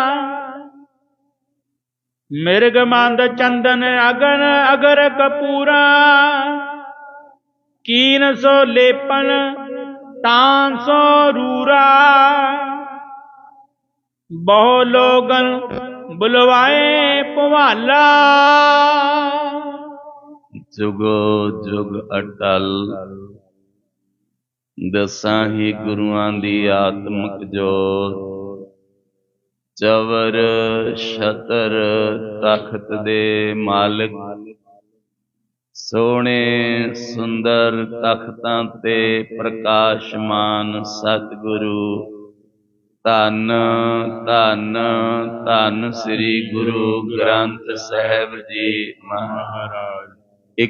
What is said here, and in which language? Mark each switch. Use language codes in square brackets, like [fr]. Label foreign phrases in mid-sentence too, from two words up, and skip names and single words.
[bra] मिर्ग मंद चंदन अगन अगर कपूरा कीन सो लेपन तान सो रूरा बहु लोगन बुलवाए पुवाला [pa] ਜੁਗੋ ਜੁਗ ਅਟੱਲ ਦਸਾਂ ਹੀ ਗੁਰੂਆਂ ਦੀ ਆਤਮਕ ਜੋਤ ਚਵਰ ਛਤਰ ਤਖ਼ਤ ਦੇ ਮਾਲਕ ਸੋਹਣੇ ਸੁੰਦਰ ਤਖ਼ਤਾਂ ਤੇ ਪ੍ਰਕਾਸ਼ਮਾਨ ਸਤਗੁਰੂ ਧੰਨ ਧੰਨ ਧੰਨ ਸ੍ਰੀ ਗੁਰੂ ਗ੍ਰੰਥ ਸਾਹਿਬ ਜੀ ਮਹਾਰਾਜ।